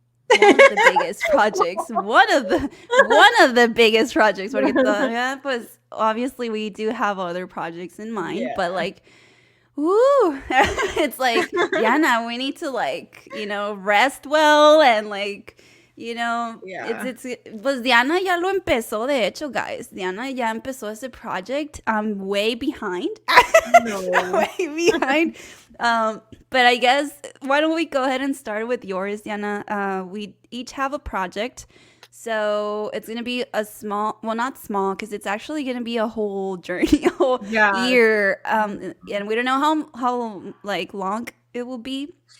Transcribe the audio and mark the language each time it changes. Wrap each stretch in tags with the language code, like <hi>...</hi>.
<en>One of the biggest projects. One of the biggest projects.</en> <es>Porque todavía, pues,</es> <en>obviously we do have other projects in mind, but Yeah. like, woo, it's like, Diana, we need to like, rest well and like, Yeah.</en> <es>pues Diana ya lo empezó, de hecho, guys. Diana ya empezó ese project.</es> <en>I'm way behind. No. Way behind. But I guess why don't we go ahead and start with yours, Diana? We each have a project. So it's gonna be a small, well, not small, because it's actually gonna be a whole journey, a whole Yeah. year. And we don't know how like long it will be.</en>